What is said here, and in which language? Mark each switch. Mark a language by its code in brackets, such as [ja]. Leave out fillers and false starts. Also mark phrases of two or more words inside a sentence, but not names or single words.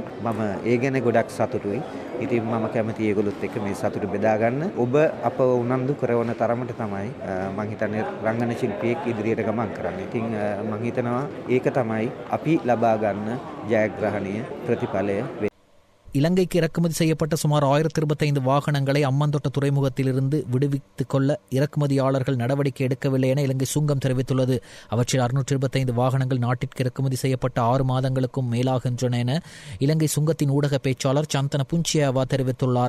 [si] මම ඒ ගැන ගොඩක් සතුටුයි. ඉතින් මම කැමති ඒගොල්ලොත් එක්ක මේ සතුට බෙදා ගන්න. ඔබ අපව උනන්දු කරන තරමට තමයි මම හිතන්නේ රංගන ශිල්පියෙක් ඉදිරියට ගමන් කරන්නේ. ඉතින් මම හිතනවා ඒක තමයි අපි ලබා ගන්න ජයග්‍රහණය ප්‍රතිඵලය. [ta] இலங்கைக்கு இறக்குமதி செய்யப்பட்ட சுமார் 1025 வாகனங்களை அம்மந்தோட்ட துறைமுகத்திலிருந்து விடுவித்துக் கொள்ள இறக்குமதியாளர்கள் நடவடிக்கை எடுக்கவில்லை என இலங்கை சுங்கம் தெரிவித்துள்ளது. அவற்றில் 625 வாகனங்கள் நாட்டிற்கு இறக்குமதி செய்யப்பட்ட 6 மாதங்களுக்கும் மேலாகின்றன என இலங்கை சுங்கத்தின் ஊடக பேச்சாளர் சந்தன புஞ்சியாவா தெரிவித்துள்ளார்.